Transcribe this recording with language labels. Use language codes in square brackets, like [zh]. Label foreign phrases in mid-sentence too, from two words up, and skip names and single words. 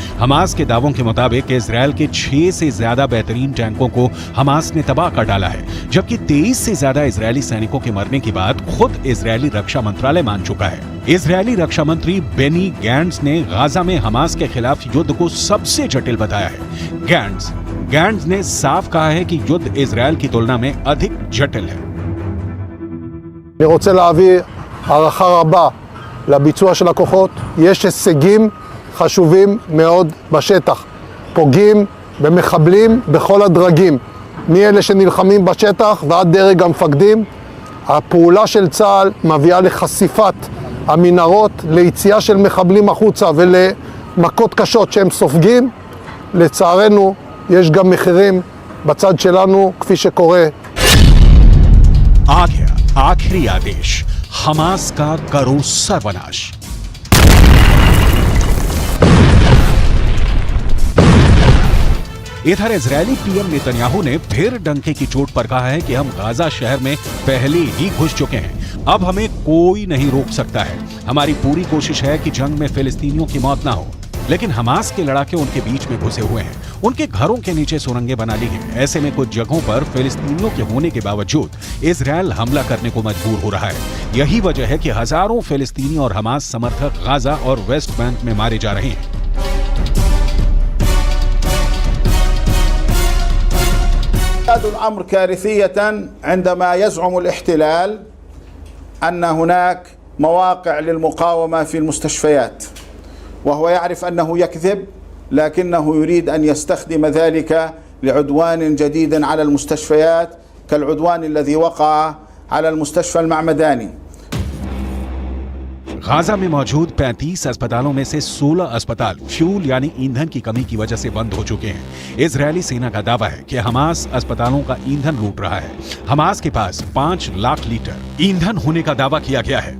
[hi] हमास के दावों के मुताबिक इजरायल के 6 से ज्यादा बेहतरीन टैंकों को हमास ने तबाह कर डाला है, जबकि 23 से ज्यादा इजरायली सैनिकों के मरने की बात खुद इजरायली रक्षा मंत्रालय मान चुका है। इजरायली रक्षा मंत्री बेनी गैंट्स ने गाजा में हमास के खिलाफ युद्ध को सबसे जटिल बताया है। गैंट्स ने साफ कहा है कि युद्ध इजरायल की तुलना में अधिक जटिल है। [he] אני רוצה להעביר הערכה רבה לביצוע של הכוחות. יש הישגים חשובים מאוד בשטח. פוגעים במחבלים בכל הדרגים, מאלה שנלחמים בשטח ועד דרג המפקדים. הפעולה של צה"ל מביאה לחשיפת המנהרות, ליציאה של מחבלים החוצה ולמכות קשות שהם סופגים. לצערנו יש גם מחירים בצד שלנו, כפי שקורה. [hi] आ गया आखिरी आदेश, हमास का करो सर्वनाश। इधर इजरायली पीएम नेतन्याहू ने फिर डंके की चोट पर कहा है कि हम गाजा शहर में पहले ही घुस चुके हैं, अब हमें कोई नहीं रोक सकता है। हमारी पूरी कोशिश है कि जंग में फिलिस्तीनियों की मौत ना हो, लेकिन हमास के लड़ाके उनके बीच में घुसे हुए हैं। उनके घरों के नीचे सुरंगें बना ली हैं। ऐसे में कुछ जगहों पर फिलिस्तीनियों के होने के बावजूद इजरायल हमला करने को मजबूर हो रहा है। यही वजह है कि हजारों फिलिस्तीनी और हमास समर्थक गाजा और वेस्ट बैंक में मारे जा रहे हैं। [ar] الأمر كارثية عندما يزعم الاحتلال أن هناك مواقع للمقاومة في المستشفيات، وهو يعرف أنه يكذب لكنه يريد أن يستخدم ذلك لعدوان جديد على المستشفيات كالعدوان الذي وقع على المستشفى المعمداني. [hi] गाजा में मौजूद 35 अस्पतालों में से 16 अस्पताल फ्यूल यानी ईंधन की कमी की वजह से बंद हो चुके हैं। इजरायली सेना का दावा है कि हमास अस्पतालों का ईंधन लूट रहा है। हमास के पास 5 लाख लीटर ईंधन होने का दावा किया गया है।